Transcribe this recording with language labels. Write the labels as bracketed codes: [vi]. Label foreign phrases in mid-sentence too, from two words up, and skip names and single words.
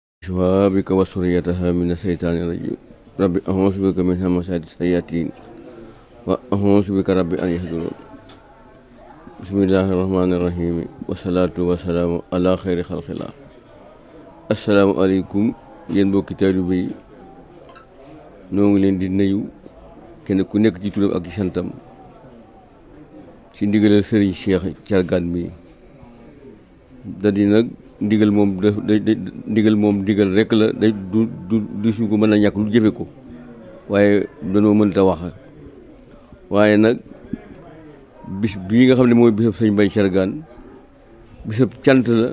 [ar] وأعيذها بك وذريتها من الشيطان الرجيم رب أعوذ بك من همزات الشياطين وأعوذ بك رب أن يحضرون بسم الله الرحمن الرحيم والصلاة والسلام على خير خلق الله. [wo] asalaamaaleykum yéen mbokki taalibe yi noo ngi leen di nuyu kenn ku nekk ci turam ak ci santam ci ndigalal Serigne Cheikh Thiargane mi da di nag ndigal moom ndigal rek la day du su ko mën a ñàkk lu jëfe ko waaye danoo mënta wax waaye nag bis bii nga xam ne mooy bisab sëñ Mbaye Thiargane bisab cant la